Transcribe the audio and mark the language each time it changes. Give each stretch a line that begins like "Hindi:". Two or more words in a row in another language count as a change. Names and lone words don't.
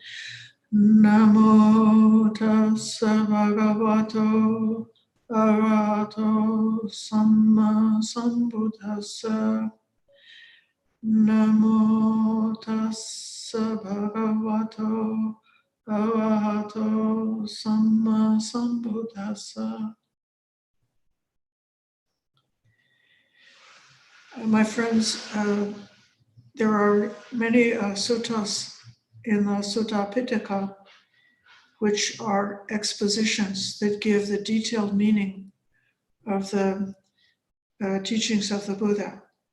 Pali: Namo tassa bhagavato arahato samma sambuddhassa. Namo tassa bhagavato arahato samma sambuddhassa.
English: My friends, there are many suttas in the Sutta Pitaka, which are expositions that give the detailed meaning of the teachings of the Buddha.